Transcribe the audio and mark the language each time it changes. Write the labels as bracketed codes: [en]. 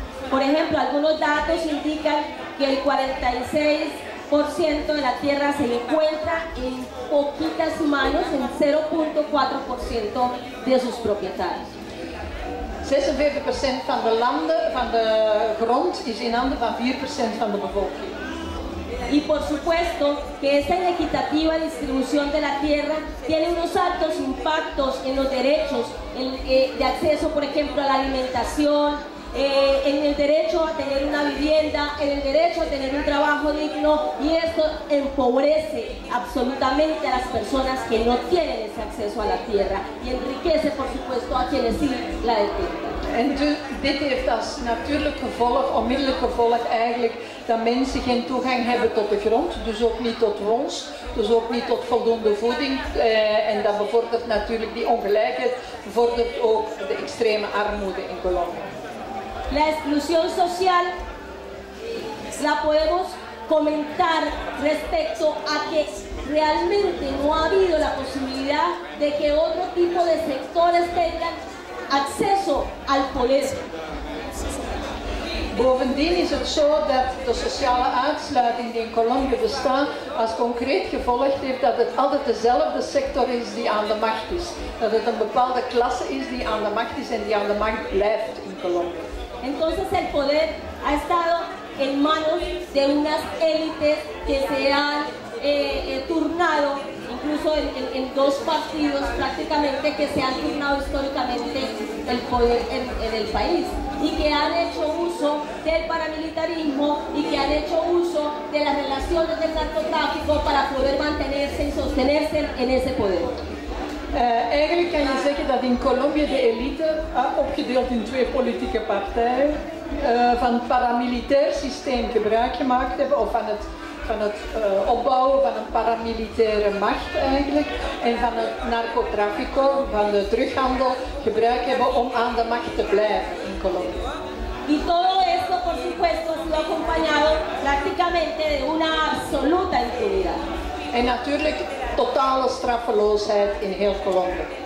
[es] Por ejemplo, algunos datos indican que el 46% de la tierra se encuentra en poquitas manos, en 0,4% de sus propietarios. [nl] 46% van de landen, van de grond is in handen van 4% van de bevolking. [es] Y por supuesto que esta inequitativa distribución de la tierra tiene unos altos impactos en los derechos de acceso, por ejemplo, a la alimentación, en el derecho a tener una vivienda, en el derecho a tener un trabajo digno, y esto empobrece absolutamente a las personas que no tienen ese acceso a la tierra y enriquece, por supuesto, a quienes sí la detengan. [nl] En dit heeft als natuurlijk gevolg, onmiddellijk gevolg eigenlijk, dat mensen geen toegang hebben tot de grond, dus ook niet tot wons, dus ook niet tot voldoende voeding, en dat bevordert natuurlijk die ongelijkheid, bevordert ook de extreme armoede in Colombia. [es] La exclusión social la podemos comentar respecto a que realmente no ha habido la posibilidad de que otro tipo de sectores tengan acceso al poder. [nl] Bovendien is het zo dat de sociale uitsluiting die in Colombia bestaat als concreet gevolg heeft dat het altijd dezelfde sector is die aan de macht is. Dat het een bepaalde klasse is die aan de macht is en die aan de macht blijft in Colombia. [es] Entonces el poder ha estado en manos de unas élites que se han turnado, incluso en dos partidos prácticamente que se han turnado históricamente el poder en el país, y que han hecho uso del paramilitarismo y que han hecho uso de las relaciones del narcotráfico para poder mantenerse y sostenerse en ese poder. [nl] Eigenlijk kan je zeggen dat in Colombia de elite, opgedeeld in twee politieke partijen, van het paramilitair systeem gebruik gemaakt hebben, of van het opbouwen van een paramilitaire macht eigenlijk, en van het narcotrafico, van de drughandel, gebruik hebben om aan de macht te blijven in Colombia. [es] Y todo esto, por supuesto, ha sido acompañado prácticamente de una absoluta impunidad. [nl] En natuurlijk totale straffeloosheid in heel Colombia.